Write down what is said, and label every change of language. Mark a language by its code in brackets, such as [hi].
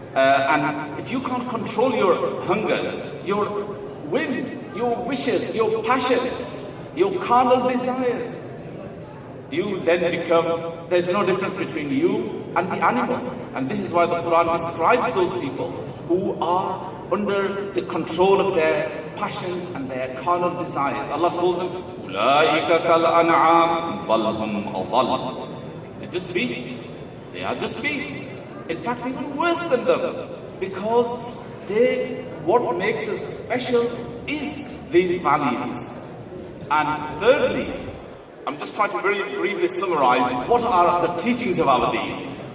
[en] And if you can't control your hungers, your whims, your wishes, your passions, your carnal desires, you then become, there's no difference between you and the animal. And this is why the Quran describes those people who are under the control of their passions and their carnal desires. Allah calls them, [ar] أُولَٰئِكَ كَالْأَنْعَامِ بَلْ هُمْ أَضَلُّ. [en] They're just beasts. They are just beasts. In fact, even worse than them. Because what makes us special is these values. And thirdly, I'm just trying to very briefly summarize what are the teachings of our deen.